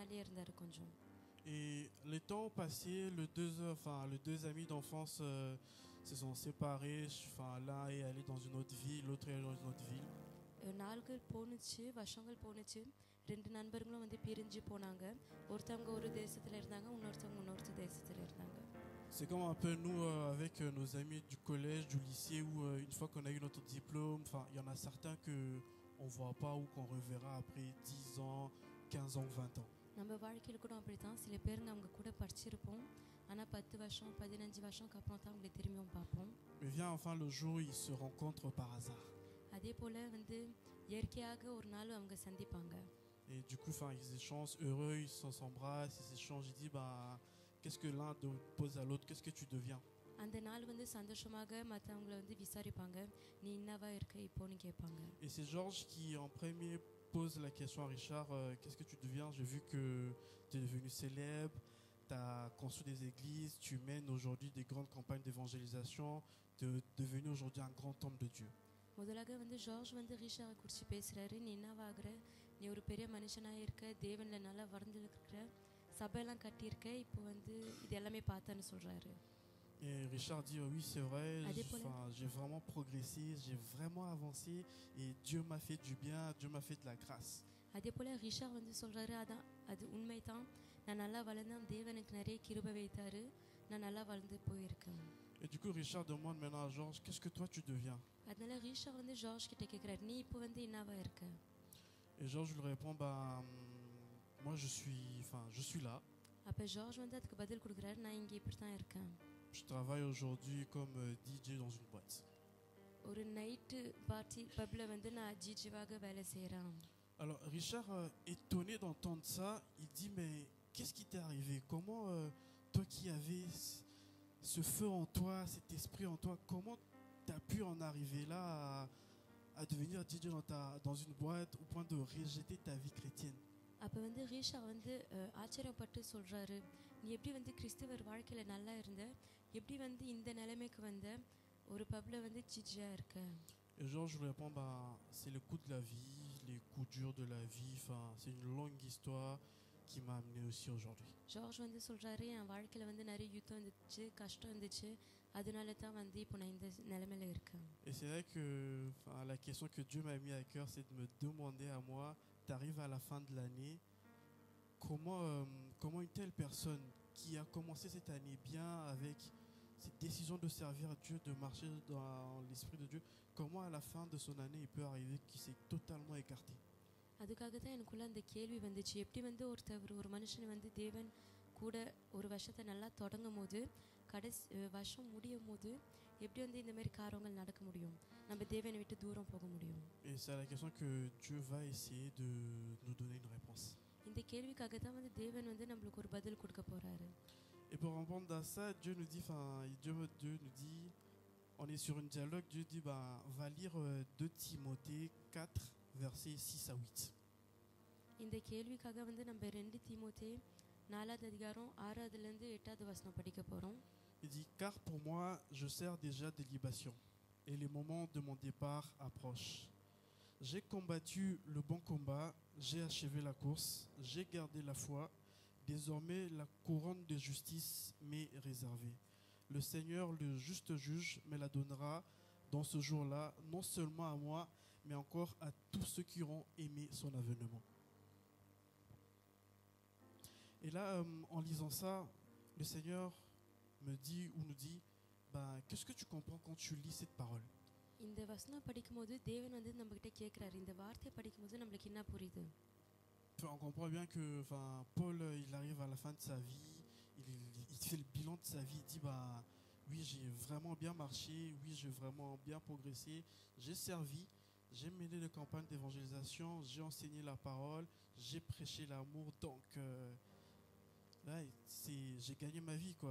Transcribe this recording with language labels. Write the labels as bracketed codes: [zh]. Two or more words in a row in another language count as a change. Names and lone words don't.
[fr] Et les temps passés, les deux amis d'enfance se sont séparés. Enfin, l'un est allé dans une autre ville, l'autre est allé dans une autre ville. [ta] நாள்கள் போணுச்சு, வருஷங்கள் போணுச்சு. 2 நண்பர்களும் வந்து பிரிஞ்சு போனாங்க. ஒருத்தவங்க ஒரு தேசத்துல இருந்தாங்க, இன்னொருத்தவங்க இன்னொரு தேசத்துல இருந்தாங்க. [fr] C'est comme un peu nous avec nos amis du collège, du lycée, où une fois qu'on a eu notre diplôme, enfin, il y en a certains que on voit pas ou qu'on reverra après 10 ans, 15 ans, 20 ans. [ta] நம்ம வாழ்க்கையில கூட அப்படிதான். சில பேருங்க அவங்க கூட படிச்சிருப்போம், ஆனா 10 வருஷம் 15 வருஷம்க்கு அப்புறம் தான் அவங்களை திரும்பியும் பார்ப்போம். [fr] Mais vient enfin le jour où ils se rencontrent par hasard. [ta] அதே போல வந்து இயற்கையாக ஒரு நாள் அவங்க சந்திப்பாங்க. [fr] Et du coup, enfin, ils échangent heureux, ils s'embrassent, ils échangent, ils disent bah, qu'est-ce que l'un pose à l'autre, qu'est-ce que tu deviens? [ta] அந்த நாள் வந்து சந்தோஷமாக மற்றவங்களை வந்து விசாரிப்பாங்க, நீ என்னவா இருக்க இப்போன்னு கேட்பாங்க. [fr] Et c'est Georges qui en premier pose la question à Richard, qu'est-ce que tu deviens? J'ai vu que tu es devenu célèbre, tu as construit des églises, tu mènes aujourd'hui des grandes campagnes d'évangélisation, tu es devenu aujourd'hui un grand homme de Dieu. [ta] முதலாக வந்து ஜார்ஜ் வந்து ரிஷாவை குறித்து பேசுகிறாரு, நீ என்னவாகிற, நீ ஒரு பெரிய மனுஷனாக இருக்க, தேவனில் நல்லா வளர்ந்துருக்கிற, சபையெல்லாம் கட்டியிருக்க, இப்போ வந்து இது எல்லாமே பார்த்தேன்னு சொல்கிறாரு. [fr] Et Richard dit oui c'est vrai, j'ai vraiment progressé, j'ai vraiment avancé et Dieu m'a fait du bien, Dieu m'a fait de la grâce. [ta] அதே போல் ரிஷா வந்து சொல்கிறாரு, அதான் அது உண்மை தான், நான் நல்லா வளர்ந்தேன், தேவனுக்கு நிறைய கிருபை வைத்தாரு, நான் நல்லா வளர்ந்து போயிருக்கேன். [fr] Et du coup Richard demande maintenant à Georges, qu'est-ce que toi tu deviens? [ta] அதனால ரிஷா வந்து ஜார்ஜ் கிட்ட கேட்குறாரு, நீ இப்போ வந்து என்னவா இருக்க? [fr] Et Georges lui répond, bah moi je suis là. [ta] அப்போ ஜார்ஜ் வந்து அதுக்கு பதில் கொடுக்குறாரு, நான் இங்கே இப்படி தான் இருக்கேன். [fr] Je travaille aujourd'hui comme DJ dans une boîte. [ta] ஒரு [en] night party [ta] பப்ல வந்து நான் ஜிஜிவாக வேலை செய்கிறேன். [fr] Alors Richard, étonné d'entendre ça, il dit mais qu'est-ce qui t'est arrivé? Comment toi qui avais ce feu en toi, cet esprit en toi, comment tu as pu en arriver là à devenir DJ dans une boîte au point de rejeter ta vie chrétienne? [ta] அப்போ வந்து ரிஷா வந்து ஆச்சரியப்பட்டு சொல்கிறாரு, நீ எப்படி வந்து கிறிஸ்துவர் வாழ்க்கையில் நல்லா இருந்த, எப்படி வந்து இந்த நிலைமைக்கு வந்த, ஒரு பப்ல வந்து ஜிஜியாக இருக்க? [fr] Et Georges lui répond, bah, c'est le coup de la vie, les coups durs de la vie, enfin, c'est une longue histoire qui m'a amené aussi aujourd'hui. [ta] ஜார்ஜ் வந்து சொல்கிறாரு, என் வாழ்க்கையில் வந்து நிறைய யுத்தம் இருந்துச்சு, கஷ்டம் இருந்துச்சு, அதனால தான் வந்து இப்போ நான் இந்த நிலைமையில இருக்கேன். [fr] Et c'est vrai que la question que Dieu m'a mis à cœur, c'est de me demander à moi, tu arrives à la fin de l'année, comment une telle personne qui a commencé cette année bien avec cette décision de servir Dieu, de marcher dans l'esprit de Dieu, comment à la fin de son année il peut arriver qu'il s'est totalement écarté? [ta] அதுக்காக தான் எனக்குள்ள அந்த கேள்வி வந்துச்சு, எப்படி வந்து ஒரு மனுஷன் வந்து தேவன் கூட ஒரு வருஷத்தை நல்லா தொடங்கும் போது கடைசி வருஷம் முடியும் போது எப்படி வந்து இந்த மாதிரி காரியங்கள் நடக்க முடியும், நம்ம தேவனை விட்டு தூரம் போக முடியும்? [fr] Et c'est la question que Dieu va essayer de nous donner une réponse. [ta] இந்த கேள்விக்காக தான் வந்து தேவன் வந்து நம்மளுக்கு ஒரு பதில் கொடுக்க போறாரு. [fr] Et pour répondre à ça, Dieu nous dit, on est sur un dialogue, Dieu dit, va lire 2 Timothée 4, versets 6 à 8. [ta] இந்த கேள்விக்காக வந்து நம்ம 2 தீமோத்தேயு 4வது அதிகாரம் 6வதுல இருந்து 8வது வசனம் படிக்க போறோம். [fr] Il dit, car pour moi, je sers déjà des libations, et les moments de mon départ approchent. J'ai combattu le bon combat, j'ai achevé la course, j'ai gardé la foi. Désormais, la couronne de justice m'est réservée. Le Seigneur, le juste juge, me la donnera dans ce jour-là, non seulement à moi, mais encore à tous ceux qui auront aimé son avènement. Et là, en lisant ça, le Seigneur me dit ou nous dit, qu'est-ce que tu comprends quand tu lis cette parole? [ta] இந்த வசனம் படிக்கும்போது தேவன் வந்து நம்ம கிட்ட கேக்குறாரு, இந்த வார்த்தையை படிக்கும்போது நமக்கு என்ன புரியுது? [fr] On comprend bien que Paul, il arrive à la fin de sa vie, il fait le bilan de sa vie, il dit oui, j'ai vraiment bien marché, oui, j'ai vraiment bien progressé, j'ai servi, j'ai mené des campagnes d'évangélisation, j'ai enseigné la parole, j'ai prêché l'amour, donc là, j'ai gagné ma vie, quoi.